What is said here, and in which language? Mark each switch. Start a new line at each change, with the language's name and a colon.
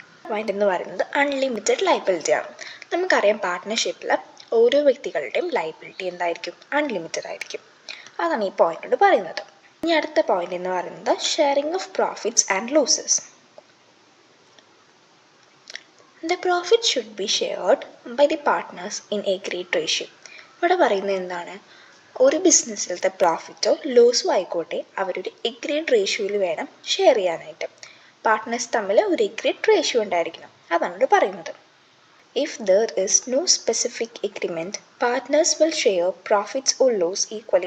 Malayalam: Point എന്ന് പറയുന്നത് unlimited liability ആണ്. നമുക്കറിയാം പാർട്ട്ണർഷിപ്പിൽ ഓരോ വ്യക്തികളുടെയും ലയബിലിറ്റി എന്തായിരിക്കും? അൺലിമിറ്റഡ് ആയിരിക്കും. അതാണ് ഈ പോയിന്റോട് പറയുന്നത്. ഇനി അടുത്ത പോയിന്റ് എന്ന് പറയുന്നത് sharing of profits and losses.
English: The profit should be shared by the partners in agreed ratio.
Malayalam: ഇവിടെ പറയുന്നത് എന്താണ്? ഒരു ബിസിനസ്സിലത്തെ പ്രോഫിറ്റോ ലോസോ ആയിക്കോട്ടെ അവരൊരു എഗ്രീഡ് റേഷ്യോയിൽ വേണം ഷെയർ ചെയ്യാനായിട്ട്. പാർട്ട്നേഴ്സ് തമ്മിൽ ഒരു എഗ്രീഡ് റേഷ്യോ ഉണ്ടായിരിക്കണം. അതാണ് ഇവിടെ പറയുന്നത്.
English: If there is no specific agreement partners will share profits or loss equally.